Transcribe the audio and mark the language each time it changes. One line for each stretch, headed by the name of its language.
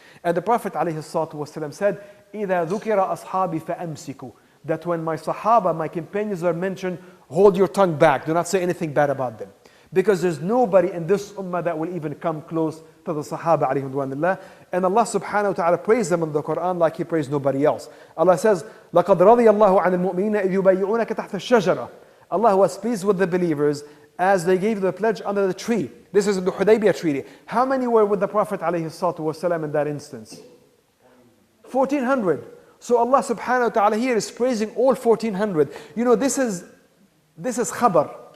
English: And the Prophet alayhi salatu wasalam said,
Arabic: إِذَا ذُكِرَ أَصْحَابِ فَأَمْسِكُوا,
English: that when my Sahaba, my companions are mentioned, hold your tongue back, do not say anything bad about them. Because there's nobody in this ummah that will even come close to the Sahaba alayhi ridwanillah. And Allah subhanahu wa ta'ala praised them in the Quran like He praised nobody else. Allah says,
Arabic: لَقَدْ رَضِيَ اللَّهُ عَنِ الْمُؤْمِنِينَ إِذْ يُبَيِّعُونَكَ تَحْتَ الشَّجَرَةِ.
English: Allah was pleased with the believers as they gave the pledge under the tree. This is the Hudaybiyah treaty. How many were with the Prophet ﷺ in that instance? 1400. So Allah subhanahu wa ta'ala here is praising all 1400. This is khabar.